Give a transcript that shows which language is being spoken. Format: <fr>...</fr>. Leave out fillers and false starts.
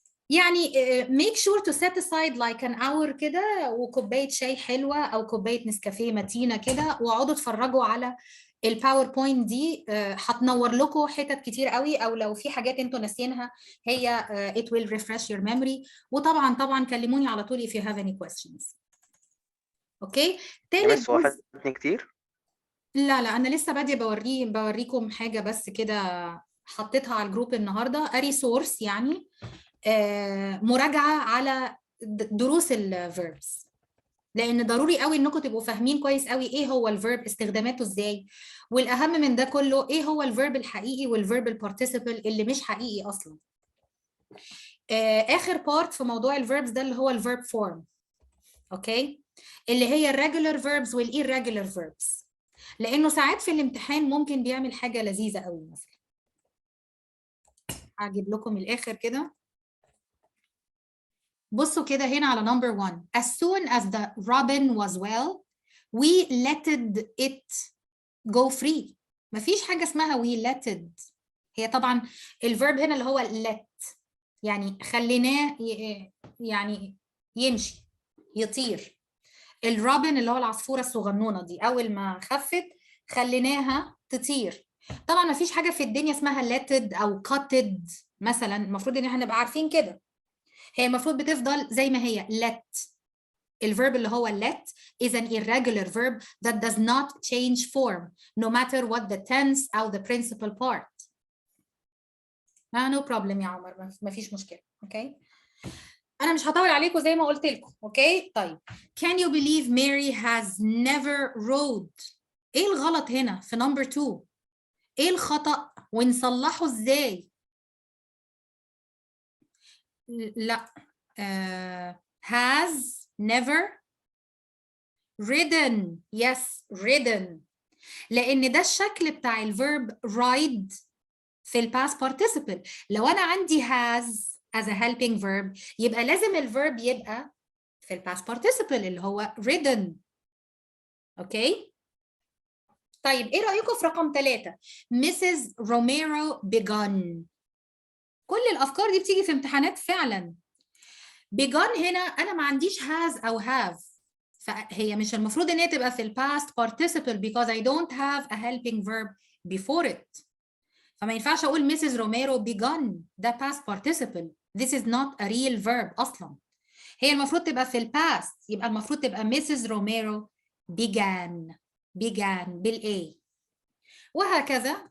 <ar>يعني</ar> <en>make sure to set aside like an hour</en> <ar>كده وكوباية شاي حلوة أو كوباية نسكافيه متينة كده، واقعدوا اتفرجوا على الباوربوينت دي. هتنور لكم حتت كتير قوي، أو لو في حاجات انتوا ناسيينها هي</ar> <en>it will refresh your memory.</en> <ar>وطبعا كلموني على طول</ar> <en>if you have any questions. Okay, يا</en> <ar>تالت مس هو جزء. فاتني كتير. لا أنا لسه بادية بوريكم حاجة بس كده، حطيتها على الجروب النهاردة ريسورس، يعني مراجعة على دروس الفيربس، لان ضروري قوي انكم تبقوا فاهمين كويس قوي ايه هو الفيرب، استخداماته ازاي، والاهم من ده كله ايه هو الفيرب الحقيقي والفيرب البارتيسيبل اللي مش حقيقي اصلا. اخر بارت في موضوع الفيربس ده اللي هو الفيرب فورم. اوكي، اللي هي الريجولار فيربس والايريجولار فيربس، لانه ساعات في الامتحان ممكن بيعمل حاجه لذيذه قوي. مثلا هجيب لكم الاخر كده. بصوا كده هنا على number 1.</ar> <en>As soon as the robin was well we let it go free.</en> <ar>مفيش حاجة اسمها</ar> <en>we let it.</en> <ar>هي طبعا الفيرب هنا اللي هو let، يعني خليناه يعني يمشي يطير. الروبن اللي هو العصفورة الصغنونة دي أول ما خفت خليناها تطير. طبعا مفيش حاجة في الدنيا اسمها letted أو cutted مثلا، المفروض إن احنا نبقى عارفين كده. هي المفروض بتفضل زي ما هي let.</ar> <en>الverb اللي هو let is an irregular verb that does not change form no matter what the tense أو the principal part. no problem</en> <ar>يا عمر، ما فيش مشكلة. اوكي، أنا مش هطول عليكم زي ما قلت لكم. اوكي طيب،</ar> <en>can you believe Mary has never rode؟</en> <ar>ايه الغلط هنا في number 2؟ ايه الخطأ ونصلحه ازاي؟</ar> <en>لا has never ridden.</en> <ar>yes ridden، لان ده الشكل بتاع الفيرب ride في الباست participle. لو انا عندي has</ar> <en>as a helping verb</en> <ar>يبقى لازم الفيرب يبقى في الباست participle اللي هو ridden. اوكي طيب ايه رايكم في رقم 3 Mrs. Romero begun؟ كل الافكار دي بتيجي في امتحانات فعلا. begun هنا انا ما عنديش has او have، فهي مش المفروض ان هي تبقى في الباست participle</ar> <en>because I don't have a helping verb before it.</en> <ar>فما ينفعش اقول Mrs.</ar> <en>Romero begun، ده past participle. This is not a real verb اصلا.</en> <ar>هي المفروض تبقى في الباست، يبقى المفروض تبقى Mrs. Romero began بالA وهكذا.</ar>